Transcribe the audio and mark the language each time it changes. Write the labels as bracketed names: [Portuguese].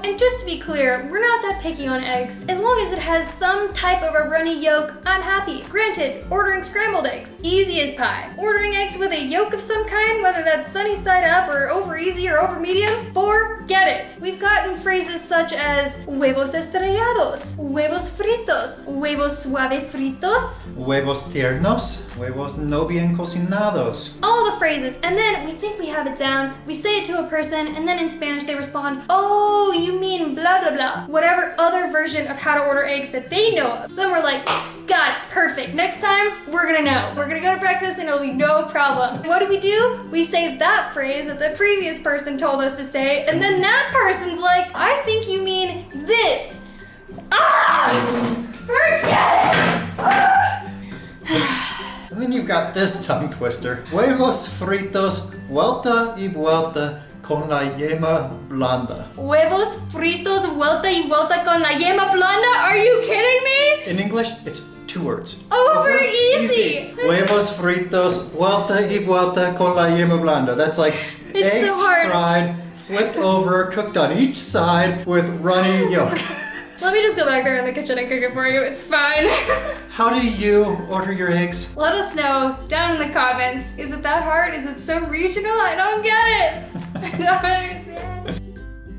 [English] And just to be clear, we're not that picky on eggs. As long as it has some type of a runny yolk, I'm happy. Granted, ordering scrambled eggs, easy as pie. Ordering eggs with a yolk of some kind, whether that's sunny side up or over easy or over medium, forget it. We've gotten phrases such as [Spanish] huevos estrellados, huevos, huevos fritos, huevos suave fritos, Huevos tiernos, huevos no bien cocinados. [English] all the phrases, and then we think we have it down, we say it to a person, and then in Spanish they respond, oh, you mean blah blah blah, whatever other version of how to order eggs that they know of. So then we're like, got it, perfect. Next time, we're gonna know. We're gonna go to breakfast and it'll be no problem. What do? We say that phrase that the previous person told us to say, and then that person's like, I think you mean this. Ah! Forget it! Ah! And then you've got this tongue twister. [Spanish] Huevos fritos, vuelta y vuelta con la yema blanda. Huevos fritos vuelta y vuelta con la yema blanda? [English] Are you kidding me? In English, it's 2 words. Over easy. [Spanish] Huevos fritos, vuelta y vuelta con la yema blanda. [English] That's like It's eggs so hard. fried, flipped over, cooked on each side with runny yolk. Let me just go back there in the kitchen and cook it for you. It's fine. How do you order your eggs? Let us know down in the comments. Is it that hard? Is it so regional? I don't get it. I don't understand.